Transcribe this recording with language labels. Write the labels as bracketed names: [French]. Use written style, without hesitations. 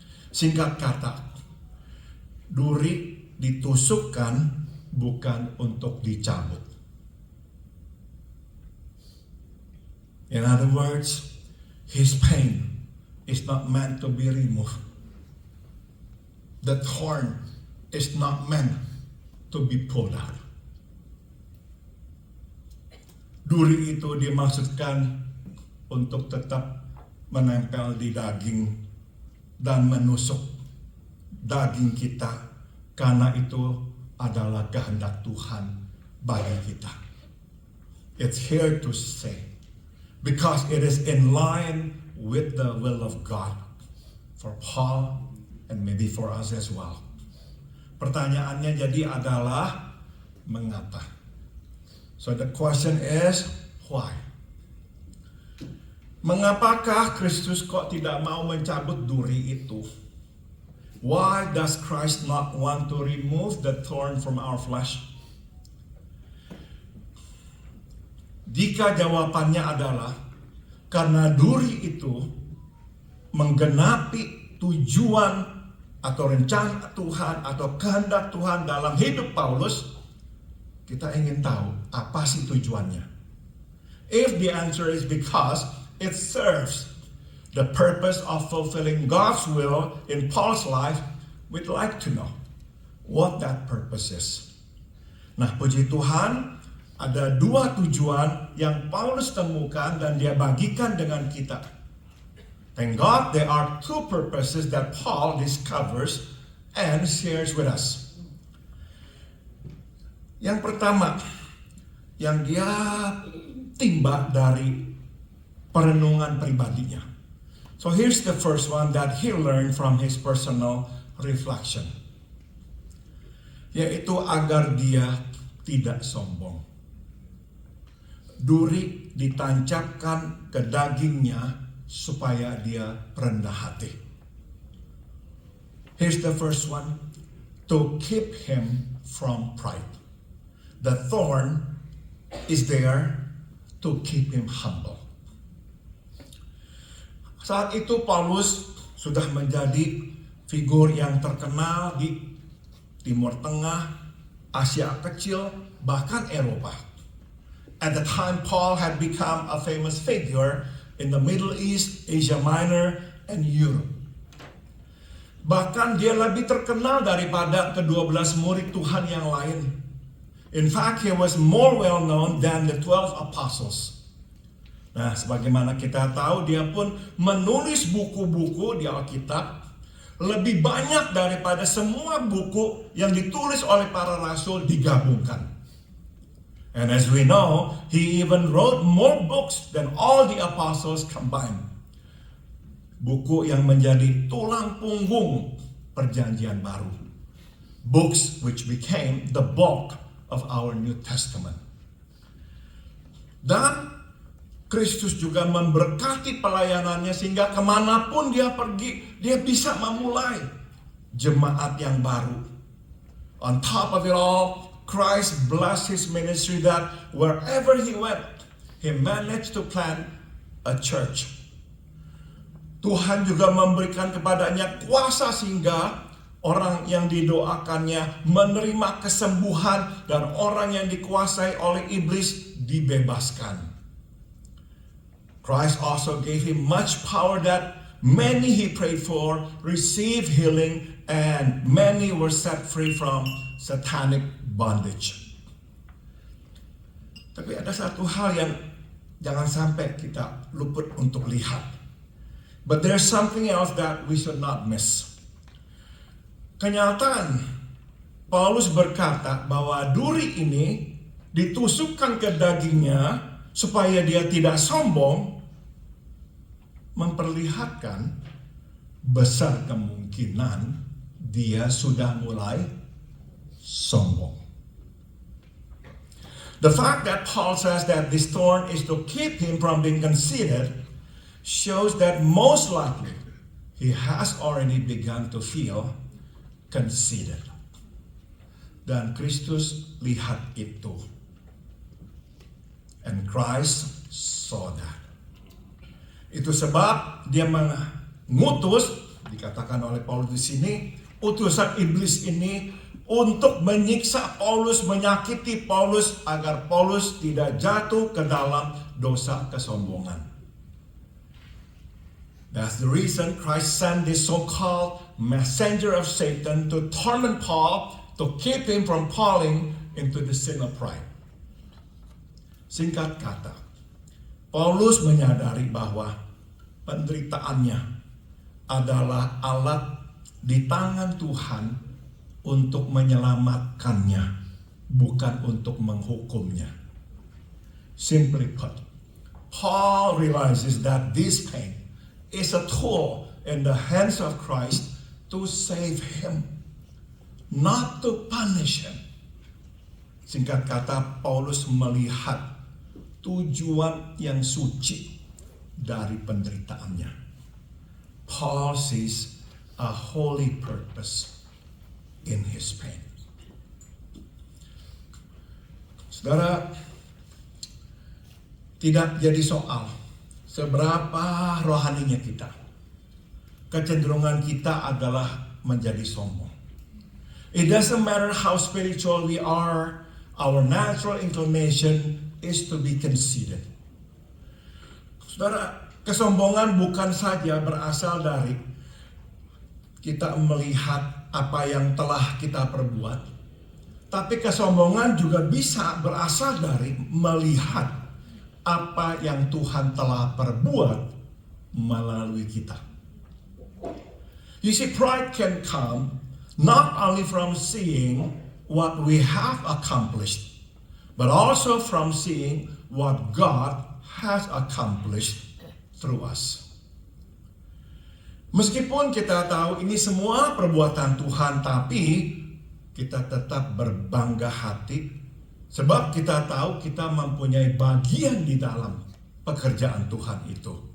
[Indonesian] Singkat kata, duri ditusukkan bukan untuk dicabut. [English] In other words, his pain is not meant to be removed. The thorn is not meant to be pulled out. [Indonesian] Duri itu dimaksudkan untuk tetap menempel di daging dan menusuk daging kita, karena itu adalah kehendak Tuhan bagi kita. [English] It's here to say, because it is in line with the will of God for Paul and maybe for us as well. [Indonesian] Pertanyaannya jadi adalah mengapa? [English] So the question is why? [Indonesian] Mengapakah Kristus kok tidak mau mencabut duri itu? [English] Why does Christ not want to remove the thorn from our flesh? [Indonesian] Jika jawabannya adalah karena duri itu menggenapi tujuan atau rencana Tuhan atau kehendak Tuhan dalam hidup Paulus, kita ingin tahu apa sih tujuannya. [English] If the answer is because it serves the purpose of fulfilling God's will in Paul's life, we'd like to know what that purpose is. [Indonesian] Nah, puji Tuhan, ada dua tujuan yang Paulus temukan dan dia bagikan dengan kita. [English] Thank God there are two purposes that Paul discovers and shares with us. [Indonesian] Yang pertama, yang dia timba dari perenungan pribadinya. [English] So here's the first one that he learned from his personal reflection. [Indonesian] Yaitu agar dia tidak sombong. Duri ditancapkan ke dagingnya supaya dia rendah hati. [English] Here's the first one, to keep him from pride. The thorn is there to keep him humble. [Indonesian] Saat itu Paulus sudah menjadi figur yang terkenal di Timur Tengah, Asia Kecil, bahkan Eropa. [English] At the time, Paul had become a famous figure in the Middle East, Asia Minor, and Europe. [Indonesian] Bahkan dia lebih terkenal daripada ke-12 murid Tuhan yang lain. [English] In fact, he was more well known than the 12 apostles. [Indonesian] Nah, sebagaimana kita tahu, dia pun menulis buku-buku di Alkitab lebih banyak daripada semua buku yang ditulis oleh para rasul digabungkan. [English] And as we know, he even wrote more books than all the apostles combined. [Indonesian] Buku yang menjadi tulang punggung perjanjian baru. [English] Books which became the bulk of our New Testament. [Indonesian] Dan Kristus juga memberkati pelayanannya sehingga kemanapun dia pergi, dia bisa memulai jemaat yang baru. [English] On top of it all, Christ blessed his ministry that wherever he went, he managed to plant a church. [Indonesian] Tuhan juga memberikan kepadanya kuasa sehingga orang yang didoakannya menerima kesembuhan dan orang yang dikuasai oleh iblis dibebaskan. [English] Christ also gave him much power that many he prayed for received healing and many were set free from satanic bondage. [Indonesian] Tapi ada satu hal yang jangan sampai kita luput untuk lihat. [English] But there's something else that we should not miss. [Indonesian] Kenyataan Paulus berkata bahwa duri ini ditusukkan ke dagingnya supaya dia tidak sombong, memperlihatkan besar kemungkinan dia sudah mulai sombong. [English] The fact that Paul says that this thorn is to keep him from being conceited shows that most likely he has already begun to feel conceited. [Indonesian] Dan Kristus lihat itu. [English] And Christ saw that. [Indonesian] Itu sebab dia mengutus, dikatakan oleh Paulus di sini, utusan iblis ini untuk menyiksa Paulus, menyakiti Paulus agar Paulus tidak jatuh ke dalam dosa kesombongan. [English] That's the reason Christ sent this so-called messenger of Satan to torment Paul, to keep him from falling into the sin of pride. [Indonesian] Singkat kata, Paulus menyadari bahwa penderitaannya adalah alat di tangan Tuhan untuk menyelamatkannya, bukan untuk menghukumnya. [English] Simply put, Paul realizes that this pain is a tool in the hands of Christ to save him, not to punish him. [Indonesian] Singkat kata, Paulus melihat tujuan yang suci dari penderitaannya. [English] Paul sees a holy purpose in his pain. [Indonesian] Saudara, tidak jadi soal seberapa rohaninya kita. Kecenderungan kita adalah menjadi sombong. [English] It doesn't matter how spiritual we are, our natural inclination is to be conceited. [Indonesian] Saudara, kesombongan bukan saja berasal dari kita melihat apa yang telah kita perbuat, tapi kesombongan juga bisa berasal dari melihat apa yang Tuhan telah perbuat melalui kita. [English] You see, pride can come not only from seeing what we have accomplished, but also from seeing what God has accomplished through us. [Indonesian] Meskipun kita tahu ini semua perbuatan Tuhan, tapi kita tetap berbangga hati sebab kita tahu kita mempunyai bagian di dalam pekerjaan Tuhan itu.